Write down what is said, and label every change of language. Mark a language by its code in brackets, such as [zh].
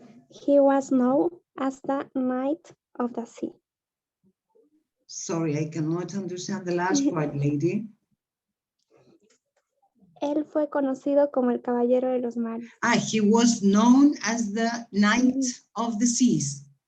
[en] He was known as the Knight of the Sea. Sorry, I cannot understand the last part, lady. [es] Él fue conocido como el Caballero de los Mares. [en] He was known as the Knight of the Seas.